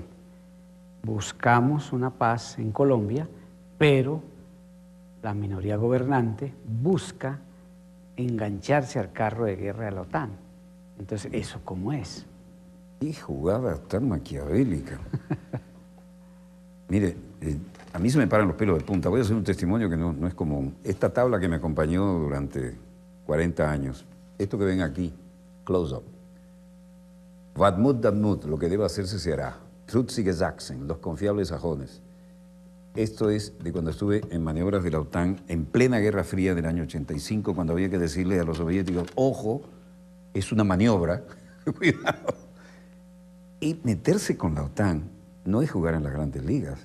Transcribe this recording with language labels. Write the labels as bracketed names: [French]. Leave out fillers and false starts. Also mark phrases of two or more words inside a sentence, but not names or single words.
[Spanish] Buscamos una paz en Colombia, pero la minoría gobernante busca engancharse al carro de guerra de la OTAN. Entonces, ¿eso cómo es? ¡Qué jugada tan maquiavélica! Mire, a mí se me paran los pelos de punta. Voy a hacer un testimonio que no es común. Esta tabla que me acompañó durante 40 años, esto que ven aquí, [English] close up. [Dutch] Wat moet, dat moet, [Spanish] lo que debe hacerse se hará. [German] Trutzige Sachsen, [Spanish] los confiables sajones. Esto es de cuando estuve en maniobras de la OTAN en plena Guerra Fría del año 85, cuando había que decirle a los soviéticos, ojo, es una maniobra, cuidado. Y meterse con la OTAN no es jugar en las grandes ligas.